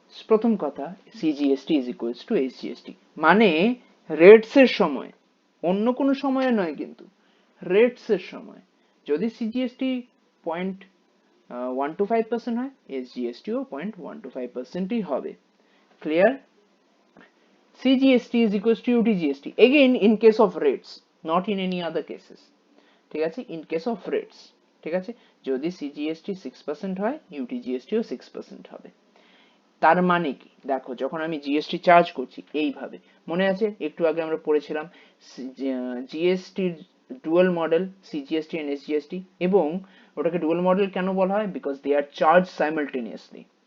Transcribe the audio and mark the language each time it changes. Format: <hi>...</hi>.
<bn>প্রথম কথা, CGST is equals to SGST, মানে রেটস এর সময়, অন্য কোনো সময়ে নয়, কিন্তু রেটস এর সময় যদি সিজিএসটি 0.125% হয়, এসজিএসটিও 0.125%ই হবে। Clear?</bn> <en>CGST is equals to UTGST again in case of rates, not in any other cases.</en> <bn>ঠিক আছে, in case of rates, ঠিক আছে, যদি CGST 6% হয়, UTGST ও 6% হবে। তার মানে কি, দেখো যখন আমি জিএসটি চার্জ করছি এইভাবে, মনে আছে একটু আগে আমরা পড়েছিলাম জিএসটির dual model, CGST and SGST, এবং ওটাকে ডুয়াল মডেল কেন বলা হয়,</bn> <en>Because they are charge simultaneously.</en>